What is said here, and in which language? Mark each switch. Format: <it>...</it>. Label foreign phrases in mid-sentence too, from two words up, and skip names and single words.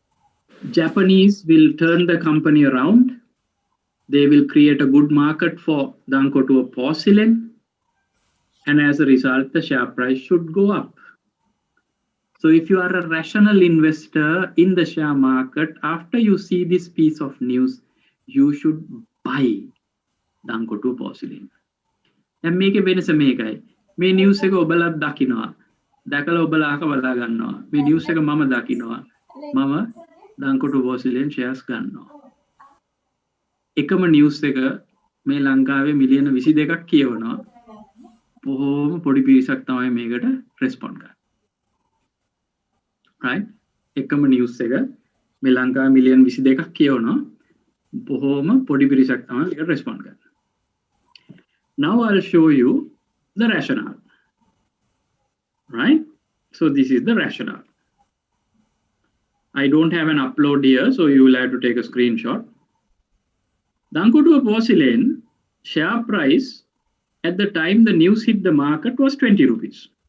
<en>So Japanese will turn the company around they will create a good market for Danko to a porcelain, and as a result, the share price should go up. So if you are a rational investor in the share market, after you see this piece of news, you should buy Danko to porcelain. And make a</en> <si>වෙනස මේකයි. මේ නිවුස් එක ඔබලා දකිනවා. දැකලා ඔබලා අහක බලා ගන්නවා. මේ නිවුස් එක මම දකිනවා. මම Danko to porcelain shares ගන්නවා. එකම නිවුස් එක මේ ලංකාවේ මිලියන 22ක් කියවනවා. බොහෝම පොඩි පිරිසක් තමයි මේකට රෙස්පොන්ඩ් කරන්නේ.</si> <en>right?</en> <si>එකම නිවුස් එක මේ ලංකාවේ මිලියන 22ක් කියවනවා. බොහෝම පොඩි පිරිසක් තමයි මේකට රෙස්පොන්ඩ් කරන්නේ.</si> <en>Now I'll show you the rationale. Right? So this is the rationale. I don't have an upload here, so you will have to take a screenshot. Danko to a porcelain share price at the time the news hit the market was 20 rupees.</en>